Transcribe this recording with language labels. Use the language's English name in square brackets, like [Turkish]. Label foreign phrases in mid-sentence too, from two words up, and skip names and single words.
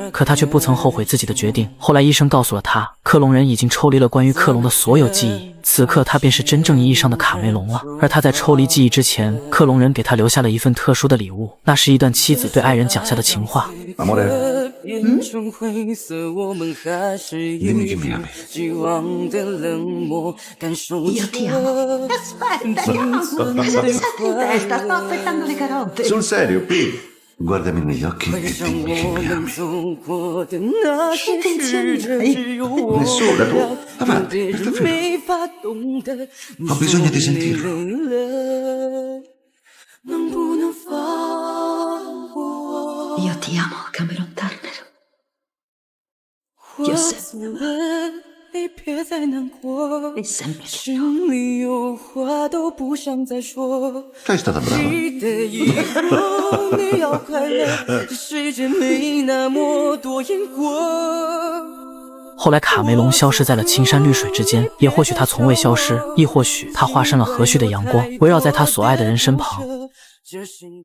[Chinese] 可他却不曾后悔自己的决定。后来医生告诉了他，克隆人已经抽离了关于克隆的所有记忆，此刻他便是真正意义上的卡梅隆了。而他在抽离记忆之前，克隆人给他留下了一份特殊的礼物，那是一段妻子对爱人讲下的情话。 [Italian] Amore, [Chinese] 变成灰色，我们还是有既往的冷漠，感受 [Italian] Io ti amo. Aspetta, io cosa ti senti in testa? Sto aspettando le carote. sul serio, P. Guardami negli occhi [Chinese] 回 [Italian] e [Chinese] 想 [Italian] dimmi che [Chinese] 我 [Italian] mi [Chinese] 们 [Italian] ami. [Chinese] 走过的那些日子，只有我 [Italian] Nessuno, tu. [Chinese] 了， [Italian] Avanti, [Chinese] 别 [Italian] per [Chinese] 人 [Italian] favore. [Chinese] 没法懂得。 [Italian] Ho bisogno di sentirlo. [Chinese] 能不能放我？ [Italian] Io ti amo, Cameron Turner. [Chinese] 我走了，你别再难过。 [Italian] E sempre. [Chinese] 心里有话都不想再说。 [Italian] Sei stata brava. [Chinese] 记得以后你要快乐，这世界没那么多因果。后来卡梅隆消失在了青山绿水之间，也或许他从未消失，亦或许他化身了和煦的阳光，围绕在他所爱的人身旁。